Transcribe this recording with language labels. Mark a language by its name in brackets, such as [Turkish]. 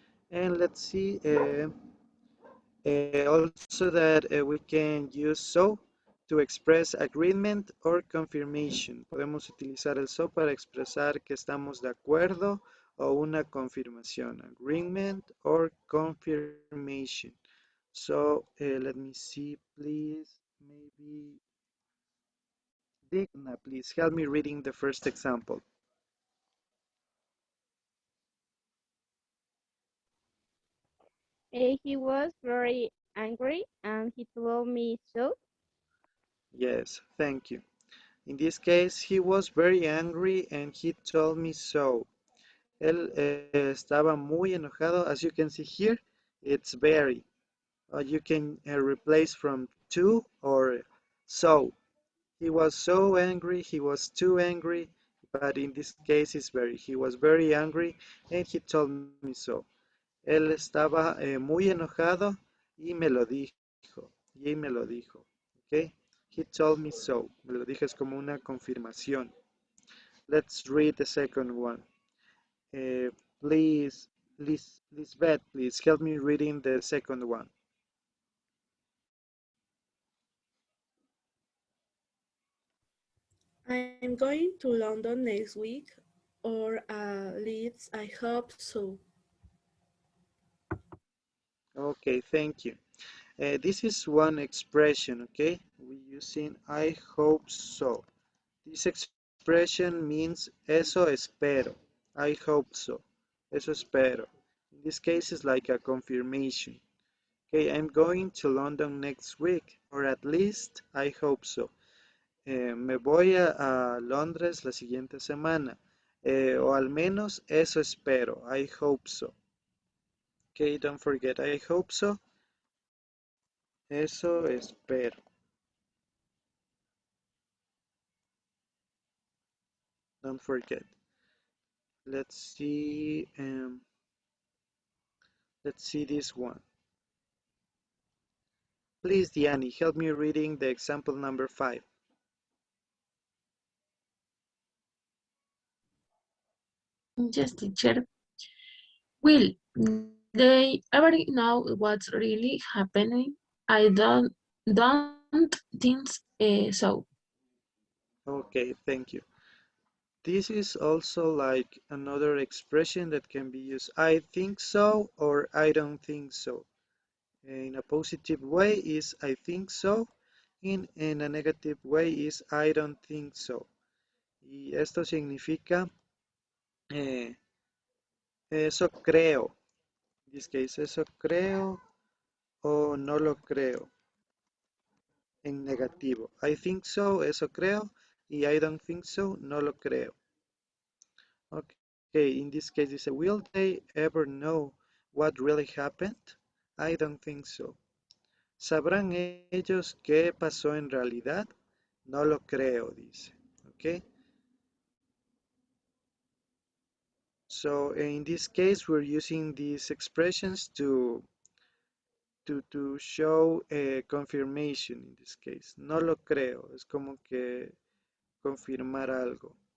[English] And let's see. Also that we can use so to express agreement or confirmation. [Spanish] Podemos utilizar el so para expresar que estamos de acuerdo o una confirmación. [English] Agreement or confirmation. So let me see, please. Maybe Digna, please help me reading the first example. He was very angry and he told me so. Yes, thank you. In this case, he was very angry and he told me so. [Spanish] Él estaba muy enojado. [English] As you can see here, it's very. You can replace from to or so. He was so angry, he was too angry, but in this case it's very. He was very angry and he told me so. [Spanish] Él estaba muy enojado y me lo dijo. Y me lo dijo. ¿Ok? [English] He told me so. [Spanish] Me lo dijo es como una confirmación. [English] Let's read the second one. Uh, please, Lisbeth, please help me reading the second one. I'm going to London next week, or at least I hope so. Okay, thank you. This is one expression, okay? We're using I hope so. This expression means [Spanish] eso espero. [English] I hope so. Eso espero. In this case, it's like a confirmation. Okay, I'm going to London next week, or at least I hope so. [Spanish] Me voy a Londres la siguiente semana, o al menos eso espero. [English] I hope so. Okay, don't forget I hope so. [Spanish] Eso espero. [English] Don't forget. Let's see. Let's see this one. Please, Diani, help me reading the example number 5. Yes, teacher. Will they ever know what's really happening? I don't think so. Okay, thank you. This is also like another expression that can be used. I think so or I don't think so. In a positive way is I think so. In a negative way is I don't think so. [Spanish] Y esto significa eh, eso creo. En [English] this case, [Spanish] eso creo o no lo creo. En negativo. [English] I think so, [Spanish] eso creo. [English] Y I don't think so, [Spanish] no lo creo. [English] Okay, in this case dice, will they ever know what really happened? I don't think so. [Spanish] ¿Sabrán ellos qué pasó en realidad? No lo creo, dice. Okay. [English] So in this case, we're using these expressions to show a confirmation in this case. [Spanish] No lo creo. Es como que confirmar algo.